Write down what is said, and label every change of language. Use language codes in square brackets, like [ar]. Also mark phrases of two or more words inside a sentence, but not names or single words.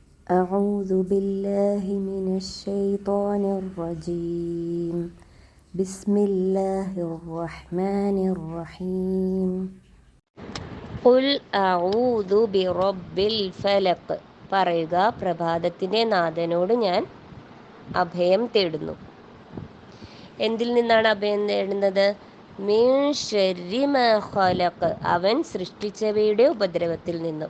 [ar] أعوذ بالله من الشيطان الرجيم بسم الله الرحمن الرحيم قل أعوذ برب الفلق [ml] പറയുക, പ്രഭാതത്തിൻ്റെ നാഥനോട് ഞാൻ അഭയം തേടുന്നു. എന്തിൽ നിന്നാണ് അഭയം തേടുന്നത്? [ar] من شر ما خلق, [ml] അവൻ സൃഷ്ടിച്ചവയുടെ ഉപദ്രവത്തിൽ നിന്നും.